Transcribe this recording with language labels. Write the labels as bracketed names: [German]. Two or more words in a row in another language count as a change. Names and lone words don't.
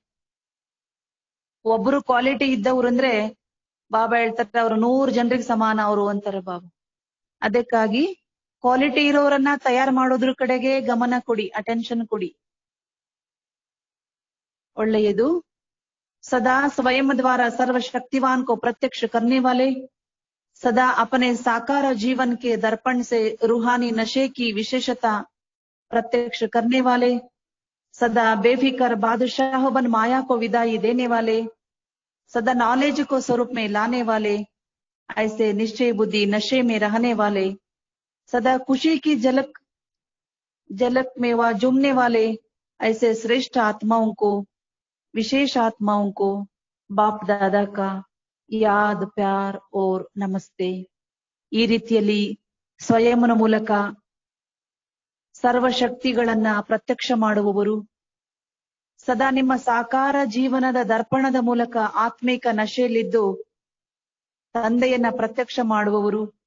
[Kannada] ಒಬ್ರು ಕ್ವಾಲಿಟಿ ಇದ್ದವ್ರು ಅಂದ್ರೆ ಬಾಬಾ ಹೇಳ್ತಾರೆ ಅವ್ರು 100 ಜನರಿಗೆ ಸಮಾನ ಅವರು ಅಂತಾರೆ ಬಾಬಾ. ಅದಕ್ಕಾಗಿ ಕ್ವಾಲಿಟಿ ಇರೋರನ್ನ ತಯಾರು ಮಾಡೋದ್ರ ಕಡೆಗೆ ಗಮನ ಕೊಡಿ, ಅಟೆನ್ಷನ್ ಕೊಡಿ. ಒಳ್ಳೆಯದು. [Hindi] सदा स्वयं द्वारा सर्वशक्तिवान को प्रत्यक्ष करने वाले, सदा अपने साकार जीवन के दर्पण से रूहानी नशे की विशेषता प्रत्यक्ष करने वाले, सदा बेफिक्र बादशाह बन माया को विदाई देने वाले, सदा नॉलेज को स्वरूप में लाने वाले, ऐसे निश्चय बुद्धि नशे में रहने वाले, सदा खुशी की झलक में वह झूमने वाले, ऐसे श्रेष्ठ आत्माओं को, विशेष आत्माओं को बाप दादा का याद, प्यार और नमस्ते. [Kannada] ಈ ರೀತಿಯಲ್ಲಿ ಸ್ವಯಂನ ಮೂಲಕ ಸರ್ವಶಕ್ತಿಗಳನ್ನ ಪ್ರತ್ಯಕ್ಷ ಮಾಡುವವರು, ಸದಾ ನಿಮ್ಮ ಸಾಕಾರ ಜೀವನದ ದರ್ಪಣದ ಮೂಲಕ ಆತ್ಮಿಕ ನಶೆಯಲ್ಲಿದ್ದು ತಂದೆಯನ್ನ ಪ್ರತ್ಯಕ್ಷ ಮಾಡುವವರು,